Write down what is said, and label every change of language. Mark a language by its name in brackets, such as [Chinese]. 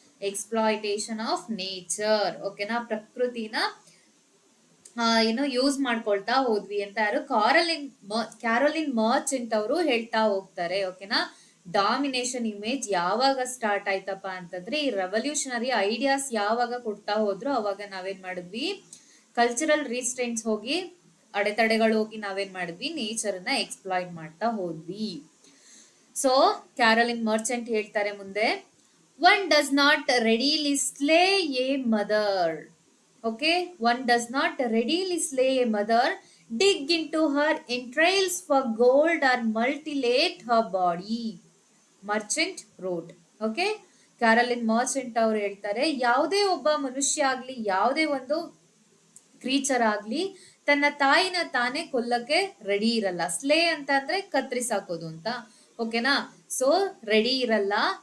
[English] Exploitation of nature. [Kannada] ಓಕೆನಾ, ಪ್ರಕೃತಿನ ಏನು use ಮಾಡ್ಕೊಳ್ತಾ ಹೋದ್ವಿ ಅಂತ ಯಾರು ಕ್ಯಾರೋಲಿನ್ ಮರ್ಚೆಂಟ್ ಅವರು ಹೇಳ್ತಾ ಹೋಗ್ತಾರೆ. ಓಕೆನಾ, ಡಾಮಿನೇಷನ್ ಇಮೇಜ್ ಯಾವಾಗ ಸ್ಟಾರ್ಟ್ ಆಯ್ತಪ್ಪ ಅಂತಂದ್ರೆ, ಈ ರೆವಲ್ಯೂಷನರಿ ಐಡಿಯಾಸ್ ಯಾವಾಗ ಕೊಡ್ತಾ ಹೋದ್ರು ಅವಾಗ ನಾವೇನ್ ಮಾಡಿದ್ವಿ, ಕಲ್ಚರಲ್ ರೀಸ್ಟ್ರೆಂಟ್ಸ್ ಹೋಗಿ, ಅಡೆತಡೆಗಳು ಹೋಗಿ ನಾವೇನ್ ಮಾಡಿದ್ವಿ, ನೇಚರ್ನ ಎಕ್ಸ್ಪ್ಲಾಯ್ಟ್ ಮಾಡ್ತಾ ಹೋದ್ವಿ. ಸೊ ಕ್ಯಾರೋಲಿನ್ ಮರ್ಚೆಂಟ್ ಹೇಳ್ತಾರೆ ಮುಂದೆ, [English] one does not readily slay a mother. Okay, one does not readily slay a mother, dig into her entrails for gold or mutilate her body. Merchant road. [Kannada] Okay, Caroline Merchant ಅವ್ರು ಹೇಳ್ತಾರೆ, ಯಾವುದೇ ಒಬ್ಬ ಮನುಷ್ಯ ಆಗ್ಲಿ, ಯಾವುದೇ ಒಂದು ಕ್ರೀಚರ್ ಆಗ್ಲಿ ತನ್ನ ತಾಯಿನ ತಾನೇ ಕೊಲ್ಲಕ್ಕೆ ರೆಡಿ ಇರಲ್ಲ. ಸ್ಲೇ ಅಂತ ಅಂದ್ರೆ ಕತ್ರಿಸಾಕೋದು ಅಂತ. ಓಕೆನಾ, ಸೊ ರೆಡಿ ಇರಲ್ಲ.